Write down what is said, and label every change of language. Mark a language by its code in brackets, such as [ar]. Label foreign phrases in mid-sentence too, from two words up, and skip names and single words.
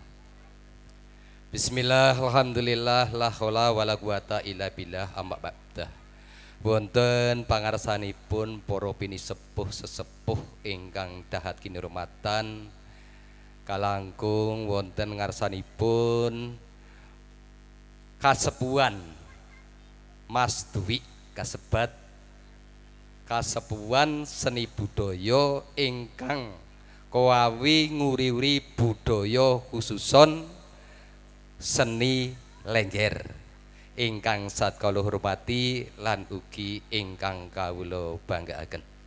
[ar] بسم الله، الحمد لله، لا حول ولا قوة إلا بالله، أما بعد. [jv] Wonten pangarsanipun para pinisepuh sesepuh ingkang dahat kinurmatan, kalangkung wonten ngarsanipun kasepuhan Mas Dwi kasebat kasepuhan seni budaya ingkang koawi nguri-uri budaya khususon seni Lengger ingkang satkala hormati lan ugi ingkang kawula banggaaken.